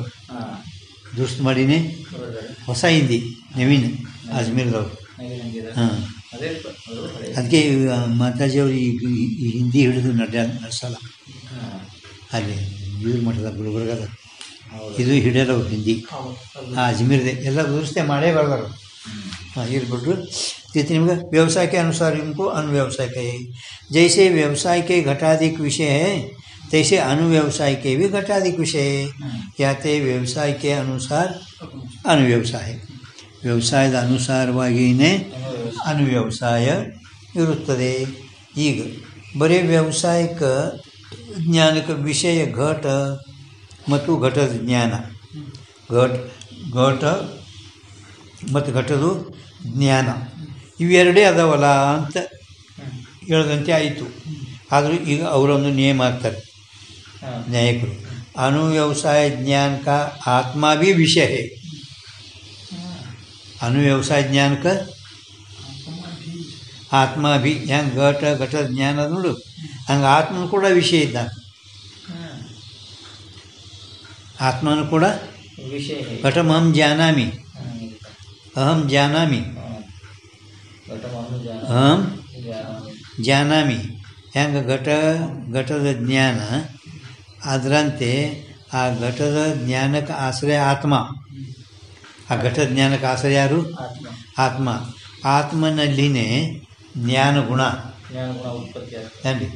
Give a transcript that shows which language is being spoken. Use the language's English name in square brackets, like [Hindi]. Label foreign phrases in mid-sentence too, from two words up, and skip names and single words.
[Kannada] ದುರುಸ್ತು ಮಾಡಿನೇ ಹೊಸ ಹಿಂದಿ ನವೀನ್ ಅಜ್ಮೀರ್ದವ್ರು. ಹಾಂ, ಅದಕ್ಕೆ ಮಾತಾಜಿಯವರು ಈ ಹಿಂದಿ ಹಿಡಿದು ನಡೆಸಲ್ಲ ಅಲ್ಲಿ ಇವ್ರ ಮಠದ ಗುಲ್ಬರ್ಗದ ಇದು ಹಿಡಿಯಲ್ಲ ಅವ್ರು ಹಿಂದಿ. ಅಜ್ಮೀರ್ದೆ ಎಲ್ಲ ದುರುಸ್ತೆ ಮಾಡೇ ಬರ್ದಾರ. [Hindi] हाँ ये बोल जितने में व्यवसाय के अनुसार इनको अनुव्यवसाय कहे। जैसे व्यवसाय के घटाधिक विषय है तैसे अनुव्यवसाय के भी घटाधिक विषय है। या ते व्यवसाय के अनुसार अनुव्यवसाय, [Kannada] ವ್ಯವಸಾಯದ ಅನುಸಾರವಾಗಿಯೇ ಅನುವ್ಯವಸಾಯ ಇರುತ್ತದೆ. ಈಗ ಬರೀ ವ್ಯವಸಾಯಕ ಜ್ಞಾನಕ್ಕೆ ವಿಷಯ ಘಟ ಮತ್ತು ಘಟದ ಜ್ಞಾನ, ಘಟ ಮತ್ತು ಘಟದ ಜ್ಞಾನ ಇವೆರಡೇ ಅದಾವಲ್ಲ ಅಂತ ಹೇಳದಂತೆ ಆಯಿತು. ಆದರೂ ಈಗ ಅವರೊಂದು ನಿಯಮ ಆಗ್ತಾರೆ ನ್ಯಾಯಕರು, [Hindi] अनुव्यवसाय ज्ञान का आत्मा भी विषय है. अनुव्यवसाय ज्ञान का आत्मा भी [Kannada] ಹೆಂಗೆ ಘಟ ಜ್ಞಾನ ಅದು ನೋಡು ಹಂಗೆ ಆತ್ಮನು ಕೂಡ ವಿಷಯ ಇದ್ದಾನೆ. ಆತ್ಮನು ಕೂಡ [Sanskrit] ಘಟಂ ಅಹಂ ಜಾನಾಮಿ, ಅಹಂ ಜಾನಾಮಿ, ಅಹಂ ಜಾನಾಮಿ. [Kannada] ಹೆಂಗೆ ಘಟದ ಜ್ಞಾನ ಅದರಂತೆ ಆ ಘಟದ ಜ್ಞಾನಕ್ಕೆ ಆಶ್ರಯ ಆತ್ಮ. ಆ ಘಟದ ಜ್ಞಾನಕ್ಕೆ ಆಶ್ರಯ ಯಾರು? ಆತ್ಮ. ಆತ್ಮನಲ್ಲಿನೇ ಜ್ಞಾನ ಗುಣ ಏನ್ರಿ?